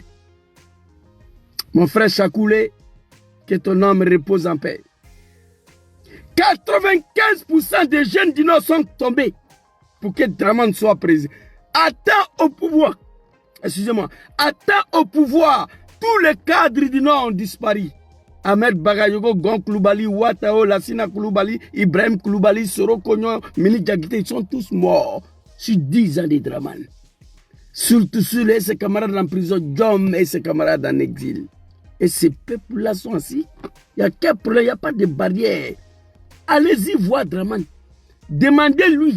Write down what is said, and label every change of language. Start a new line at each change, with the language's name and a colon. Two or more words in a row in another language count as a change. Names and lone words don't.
French: Mon frère Chakoulé, que ton âme repose en paix. 95% des jeunes du Nord sont tombés pour que Draman soit président. Attends au pouvoir. Excusez-moi. Attends au pouvoir. Tous les cadres du Nord ont disparu. Ahmed Bagayogo, Gon Koulibaly, Ouattao, Lassina Koulibaly, Ibrahim Koulibaly, Soro Kognon, Mili Diakité, ils sont tous morts sur 10 ans de Draman. Surtout sur ses camarades en prison, Djom et ses camarades en exil. Et ces peuples-là sont ainsi. Il n'y a qu'un problème, il n'y a pas de barrière. Allez-y voir Draman. Demandez-lui.